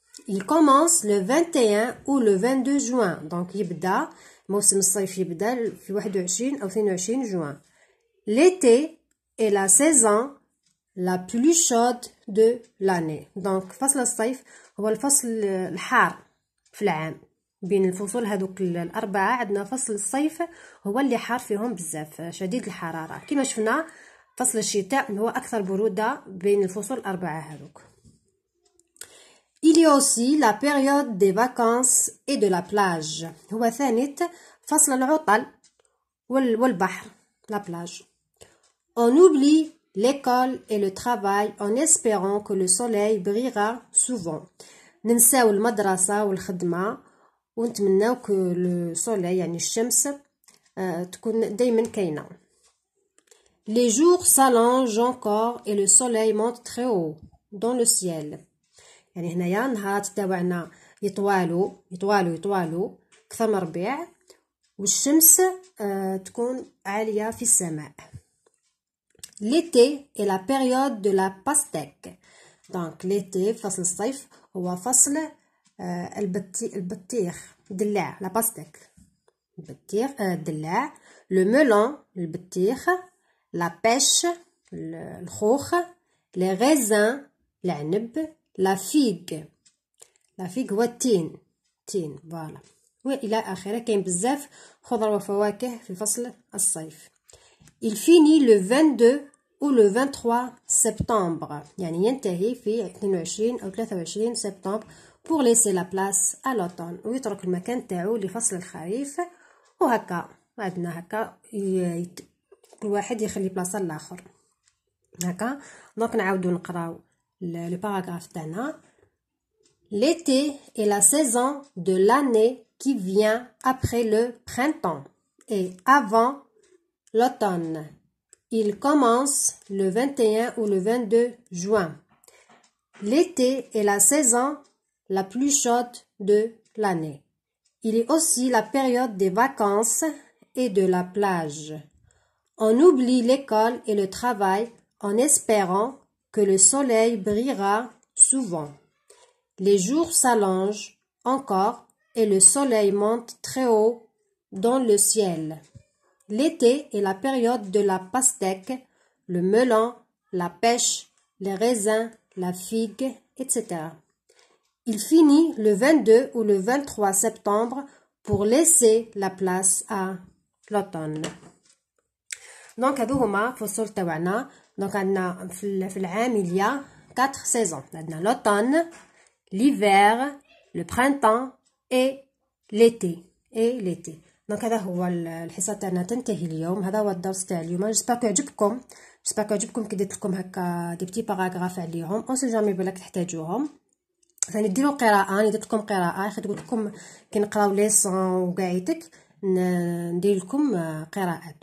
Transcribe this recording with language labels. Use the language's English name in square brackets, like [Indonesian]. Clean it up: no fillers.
[French] Il commence le 21 ou le 22 juin, donc [Arabic] يبدا موسم الصيف يبدا في 21 أو 22 [French] juin. L'été est la saison la plus chaude de l'année. [Arabic] donc فصل الصيف هو الفصل الحار في العام. بين الفصول هذوك الأربعة عندنا فصل الصيف هو اللي حار فيهم بزاف شديد الحرارة. كما شفنا فصل الشتاء هو أكثر برودة بين الفصول الأربعة هذوك. [French] Il y a aussi la période des vacances et de la plage. [Arabic] هو ثاني فصل العطل والبحر la plage. [French] On oublie l'école et le travail en espérant que le soleil brillera souvent. [Arabic] ننساو المدرسة والخدمة ونتمناو كو لو سوليل يعني الشمس تكون دايما كاينة. [French] Les jours s'allongent encore et le soleil monte très haut dans le ciel. [Arabic] يعني هنايا النهارات تاوعنا يطوالوا أكثر من ربيع والشمس تكون عالية في السماء. [French] L'été est la période de la pastèque. [Arabic] donc l'été فصل الصيف هو فصل البطيخ الدلاع la pastèque. البطيخ الدلاع. [French] le melon البطيخ. la pêche الخوخ. les raisins العنب. [Arabic] la figue هو التين فوالا والى اخره. كاين بزاف خضر وفواكه في فصل الصيف. [French] il finit le 22 ou le 23 septembre [Arabic] يعني ينتهي في 22 أو 23 سبتمبر [French] pour laisser la place à l'automne [Arabic] ويترك المكان تاعو لفصل الخريف. وهكا عندنا هكا كل واحد يخلي بلاصه للاخر هكا. دونك نعاودو نقراو le paragraphe تاعنا. [French] L'été est la saison de l'année qui vient après le printemps et avant l'automne. Il commence le 21 ou le 22 juin. L'été est la saison la plus chaude de l'année. Il est aussi la période des vacances et de la plage. On oublie l'école et le travail en espérant que le soleil brillera souvent. Les jours s'allongent encore et le soleil monte très haut dans le ciel. L'été est la période de la pastèque, le melon, la pêche, les raisins, la figue, etc. Il finit le 22 ou le 23 septembre pour laisser la place à l'automne. [Arabic] Donc هادو هما فصول تاوعنا. دونك عندنا في العام [French] il y a 4 saisons. عندنا l'automne, l'hiver, le printemps et l'été. [Arabic] دونك هذا هو الحصه تاعنا تنتهي اليوم. هذا هو الدرس تاع اليوم. جيسبر يعجبكم كي درت لكم هكا دي بتي باراغراف عليهم اون سي جامي بالك تحتاجوهم. ثاني ديروا قراءه. انا درت لكم قراءه قلت لكم كي نقراو ليسون وقاعيتك ندير لكم قراءات.